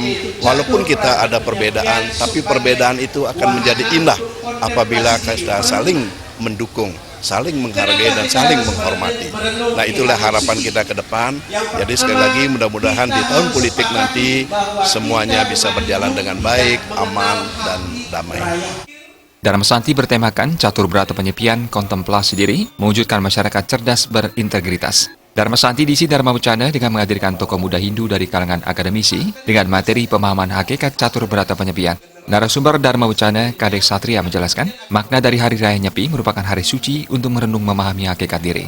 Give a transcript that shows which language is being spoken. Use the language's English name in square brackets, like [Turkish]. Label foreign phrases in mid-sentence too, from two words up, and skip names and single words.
[Indonesian] Walaupun kita ada perbedaan, tapi perbedaan itu akan menjadi indah apabila kita saling mendukung, saling menghargai dan saling menghormati. Nah, itulah harapan kita ke depan. Jadi sekali lagi mudah-mudahan di tahun politik nanti semuanya bisa berjalan dengan baik, aman, dan damai. Dharma Santi bertemakan catur berata penyepian, kontemplasi diri, mewujudkan masyarakat cerdas berintegritas. Dharma Santi diisi Dharma Wucana dengan menghadirkan tokoh muda Hindu dari kalangan akademisi dengan materi pemahaman hakikat catur berata penyepian. Narasumber Dharma Wucana, Kadek Satria menjelaskan, makna dari Hari Raya Nyepi merupakan hari suci untuk merenung memahami hakikat diri.